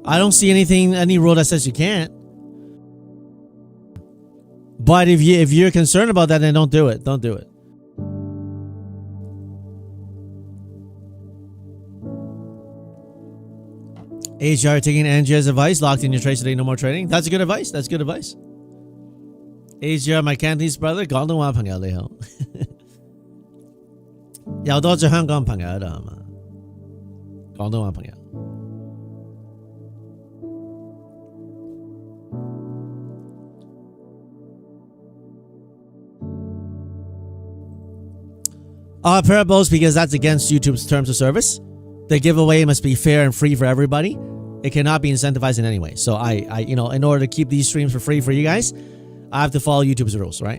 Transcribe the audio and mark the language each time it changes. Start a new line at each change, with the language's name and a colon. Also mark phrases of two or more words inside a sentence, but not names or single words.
English: I don't see any rule that says you can't. But if you're concerned about that, then don't do it. Don't do it. HR taking Andrea's advice, locked in your trades today, no more trading. That's good advice. That's good advice. HR, my Cantonese brother,
Cantonese: 廣東話朋友你好。又多謝香港朋友喺度係嘛？廣東話朋友。
English: Parables, because that's against YouTube's terms of service. The giveaway must be fair and free for everybody. It cannot be incentivized in any way. So I in order to keep these streams for free for you guys, I have to follow YouTube's rules, right?